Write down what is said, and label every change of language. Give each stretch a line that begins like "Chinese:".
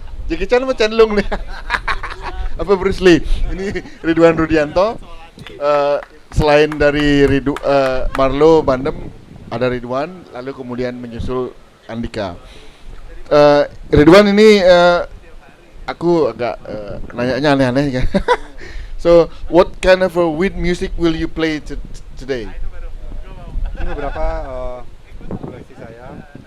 Indonesian: Jackie Chan sama Chen Lung nih. Apa Bruce Lee? Ini Ridwan Rudianto. Selain dari Marlo Bandem, ada Ridwan, lalu kemudian menyusul Andika. Ridwan ini aku agak nanyanya aneh-aneh kan.
English: So, what kind of weed music will you play today?
Indonesian: Ini beberapa koleksi saya.